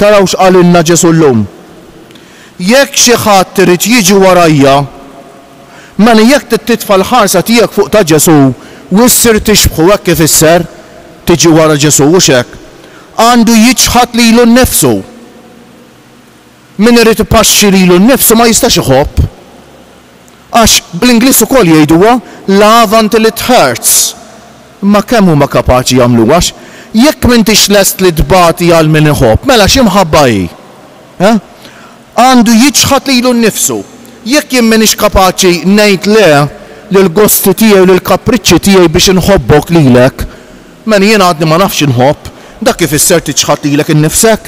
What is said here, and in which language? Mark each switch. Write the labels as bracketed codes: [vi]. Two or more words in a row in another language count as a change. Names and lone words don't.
[mt] Araw x'qalilna Ġesu llum. Jekk xi ħadd irid jiġi warajja, mela jekk titfa' l-ħarsa tiegħek fuq ta' Ġesu u issir tixbħu hekk kif isser tiġi wara Ġesu u x'hekk. Għandu jiġħad lilu nnifsu. Min irid ipaxxi lilu nnifsu ma jistax iħobb. Għax bl-Ingliż ukoll jgħiduha [en] love until it hurts. [mt] Ma kemm huma kapaċi jagħmlu għax jekk m'intix lest li tbagħti għal min iħobb, mela x'imħabba hi? Għandu jiġħad lilu nnifsu. Jekk jien m'iniex kapaċi ngħid le lill-gosti tiegħi u lill-kapriċċi tiegħi biex inħobbok lilek, mela jien għadni ma nafx inħobb, dak kif isser tiġħad lilek innifsek.